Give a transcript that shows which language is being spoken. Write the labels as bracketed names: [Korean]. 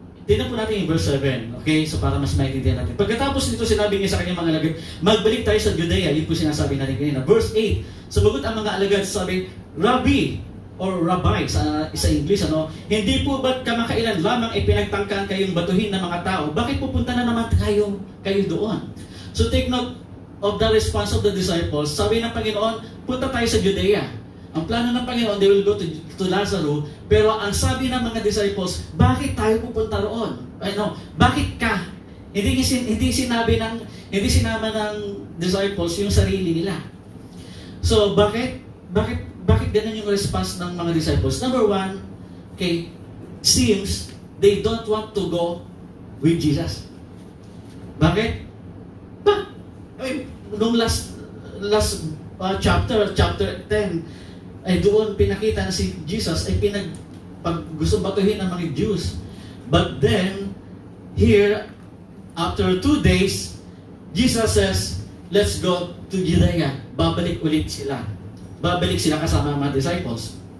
[Filipino] Tingnan po natin yung verse 7. Okay? So, para mas maintindihan natin. Pagkatapos nito, sinabi niya sa kanyang mga alagad, magbalik tayo sa Judea. Yun po sinasabi natin kanina. Verse 8. Sumagot ang mga alagad, sabi, Rabbi, or Rabbi sa English, hindi po ba't kamakailan lamang ipinagtangkaan kayong batuhin ng mga tao? Bakit pupunta na naman kayo doon? [English] So take note of the response of the disciples. [Filipino] Sabi ng Panginoon, punta tayo sa Judea. Ang plano ng Panginoon, [English] they will go to Lazarus. [Filipino] Pero ang sabi ng mga disciples, bakit tayo pupunta roon? Bakit ka? Hindi sinama ng disciples yung sarili nila. So bakit ganun yung response ng mga disciples? [English] Number 1, okay, seems they don't want to go with Jesus. [Filipino] Bakit? Nung last chapter 10, ay doon pinakita na si Jesus ay gusto batuhin ng mga Jews. [English] But then, here, after 2 days, Jesus says, let's go to Judea. [Filipino] Babalik sila kasama ang mga disciples.